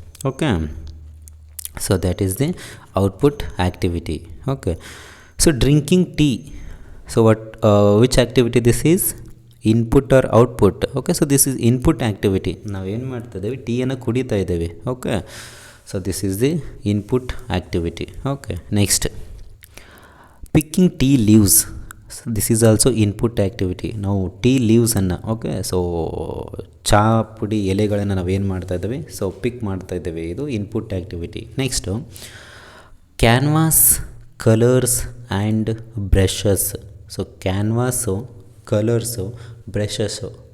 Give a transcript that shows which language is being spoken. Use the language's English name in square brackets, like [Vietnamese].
[English] Okay, so that is the output activity. Okay, so drinking tea. So which activity this is? Input or output. Okay, so this is input activity. [Kannada] ನಾವೇನು ಮಾಡ್ತಾ ಇದ್ದೇವೆ, ಟೀಯನ್ನು ಕುಡಿತಾ ಇದ್ದೇವೆ. [English] Okay, So this is the input activity. Okay, next, picking tea leaves. So this is also input activity. [Kannada] ನಾವು tea ಲೀವ್ಸನ್ನು, okay, so ಚಹಾ ಪುಡಿ ಎಲೆಗಳನ್ನು ನಾವೇನು ಮಾಡ್ತಾ ಇದ್ದೀವಿ, ಸೊ ಪಿಕ್ ಮಾಡ್ತಾ ಇದ್ದೇವೆ, ಇದು input activity. [English] Next, canvas, colours and brushes. So canvas, colours, brushes.